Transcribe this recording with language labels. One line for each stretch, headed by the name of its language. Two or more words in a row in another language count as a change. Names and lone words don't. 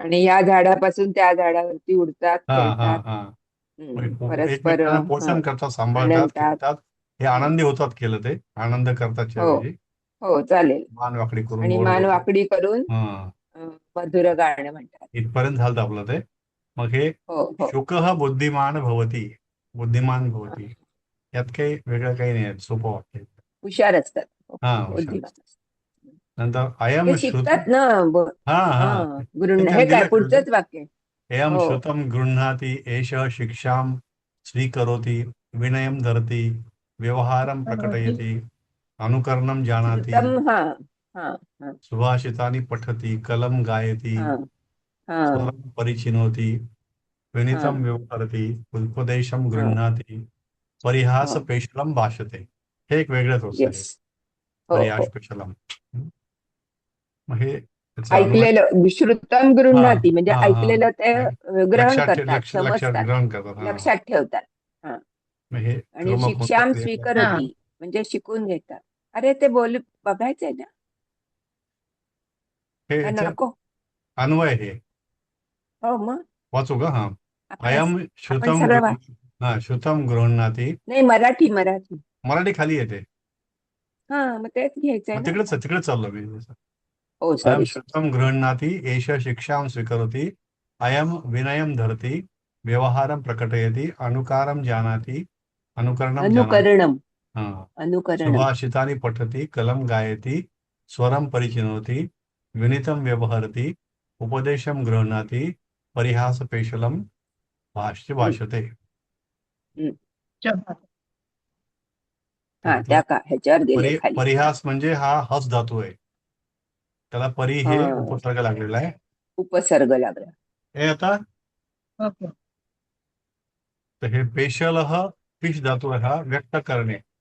Marathi: आणि या झाडापासून त्या झाडावरती उडतात, खेळतात. हा. मग परस्पर एकमेकांना पोषण करतात, सांभाळतात, आनंदात. खेळतात. हे आनंदी होतात केलं, ते आनंद करतातच्या हो ऐवजी हो, चालेल. मान वाकडी करून आणि गोड मान बोलतात. वाकडी करून हा, मधुर गाणं म्हणतात. इथपर्यंत झालं आपलं ते. मग हे हो.
Sanskrit: शुकः बुद्धिमान भवती, बुद्धिमान भवती,
Marathi: यात काही वेगळं काही नाही आहे, सोपं वाक्य. हुशार असतात. हा, हुशार. बुद्धिमान असतात. नंतर ते
Sanskrit: अयम श्रुत.
Marathi: शिकतात ना. हा हा, ते हे त्यांनी काय दिलं credit. पुढचंच वाक्य. एयं हो.
Sanskrit: श्रुतं गृह्णाति एषः शिक्षां स्वीकरोति विनयं धरति व्यवहारं प्रकटयति अनुकरणं जानाति श्रुतम.
Marathi: हा हा हा
Sanskrit: सुभाषितानि पठति कलं गायति
Marathi: हा हा
Sanskrit: स्वरं परिचिनोति
Marathi: हा
Sanskrit: विनीतं व्यवहरति उपदेशं
Marathi: हा
Sanskrit: गृह्णाति
Marathi: हा.
Sanskrit: परिहासपेशलं भाषते.
Marathi: हे एक वेगळंच होतं येस. हे, हो. परिहासपेशलं. मग हे त्याचा अनुवाद. ऐकलेलं श्रुतम हा गृह्णाती म्हणजे हा. ऐकलेलं ते ग्रहण करतात, लक्षात समजतात, ग्रहण करतात. हा, लक्षात ठेवतात. हा. मग हे आणि क्रमक शिक्षाम होतं. हा. स्वीकरोती म्हणजे शिकून घेतात. अरे ते बघायचंय ना, हे का ह्याच्यात नको? अन्वय हे हो, मग वाचू का? हा. आपण अयम आपण श्रुतम सगळं हा,
Sanskrit: श्रुतम गृह्णाति.
Marathi: नाही, मराठी. मराठी खाली येते. हा, मग तेच घ्यायचंय मग ना. तिकडे चाललो मी. हो, अयम सॉरी.
Sanskrit: श्रुतम गृह्णाति एष शिक्षां स्वीकरोति अयम विनयं धरति व्यवहारं प्रकटयति अनुकारं जानाति अनुकरणं जानाति.
Marathi: अनुकरणम. हा. अनुकरणम.
Sanskrit: सुभाषितानि पठति कलं गायति स्वरं परिचिनोति विनीतं व्यवहरति उपदेशं गृह्णाति परिहासपेशलं भाषते.
Marathi: चला. हा, त्या का ह्याच्यावर दिले खाली. परिहास म्हणजे हा हस धातू आहे, त्याला परी हा, हे उपसर्ग लागलेला आहे. उपसर्ग लागला. हे आता ओके. तर हे पेशल फिश धातू आहे, हा व्यक्त करणे.